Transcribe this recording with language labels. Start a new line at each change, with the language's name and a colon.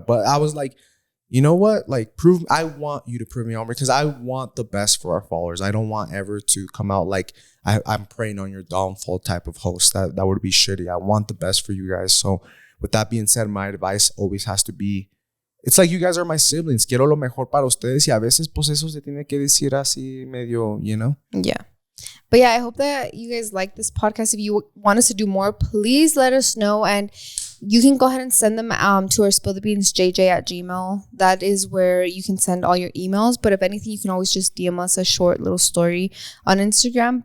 English: But I was like, you know what, like I want you to prove me wrong, because I want the best for our followers. I don't want ever to come out like I'm preying on your downfall type of host. That would be shitty. I want the best for you guys. So with that being said, my advice always has to be, it's like you guys are my siblings.
Spanish: Quiero lo mejor para ustedes, y a veces pues eso se tiene que decir así medio,
English: you know? Yeah. But yeah, I hope that you guys like this podcast. If you want us to do more, please let us know. And you can go ahead and send them to our spillthebeansjj@gmail. That is where you can send all your emails. But if anything, you can always just DM us a short little story on Instagram.